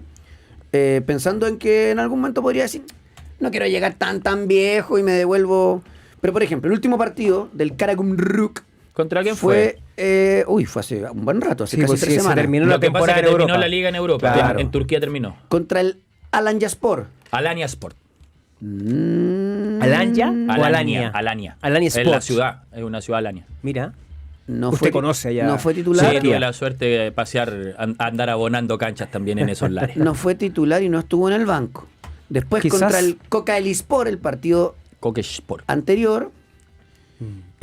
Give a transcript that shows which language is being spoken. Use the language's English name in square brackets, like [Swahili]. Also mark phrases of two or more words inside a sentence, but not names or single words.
[Spanish] Pensando en que en algún momento podría decir, no quiero llegar tan viejo y me devuelvo. Pero por ejemplo, el último partido del Karagumruk ¿Contra quién fue fue hace un buen rato, hace Sí, casi pues 3 sí, se semanas. terminó Lo la que pasa es temporada que en terminó Europa. la liga en Europa. Claro. En Turquía terminó. Contra el Alanyaspor. Alanya Sport. ¿Alanya o Alania? Alanya. Alanya Es la Sport. ciudad, es una ciudad Alanya. Mira. No Usted conoce allá. No fue Sí, titular. tuve la suerte de pasear, andar abonando canchas también en esos lares. No fue titular y no estuvo en el banco. Después Quizás- contra el Coca Elispor, el partido Koke Sport. anterior, Mm.